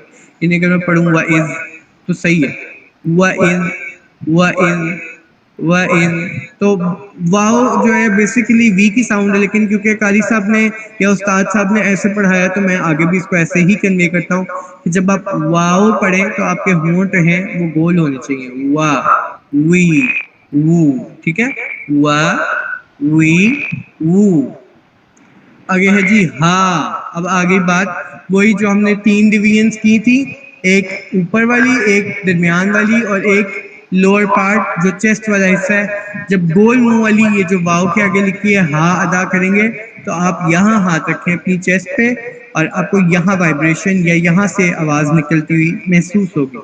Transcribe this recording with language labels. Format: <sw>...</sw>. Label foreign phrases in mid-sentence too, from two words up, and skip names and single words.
<ur>انہیں اگر میں پڑھوں وَإِذْ تو صحیح ہے,</ur> <ar>وَإِذْ وَإِذْ وَإِذْ.</ar> <ur>تو واو جو ہے بیسیکلی وی کی ساؤنڈ ہے, لیکن کیونکہ قاری صاحب نے یا استاد صاحب نے ایسے پڑھایا, تو میں آگے بھی اس کو ایسے ہی کنوے کرتا ہوں کہ جب آپ واو پڑھیں تو آپ کے ہونٹ ہیں وہ گول ہونے چاہیے. وا وی وو. ٹھیک ہے, وا وی وو. آگے ہے جی ہاں. اب آگے بات وہی جو ہم نے 3 ڈویژنز کی تھی, ایک اوپر والی, ایک درمیان والی, اور ایک</ur> <en>lower part</en> <ur>جو چیسٹ والا حصہ ہے. جب گول منہ والی یہ جو واو کے آگے لکھی ہے ہاں ادا کریں گے, تو آپ یہاں ہاتھ رکھیں اپنی چیسٹ پہ, اور آپ کو یہاں وائبریشن یا یہاں سے آواز نکلتی ہوئی محسوس ہوگی.</ur>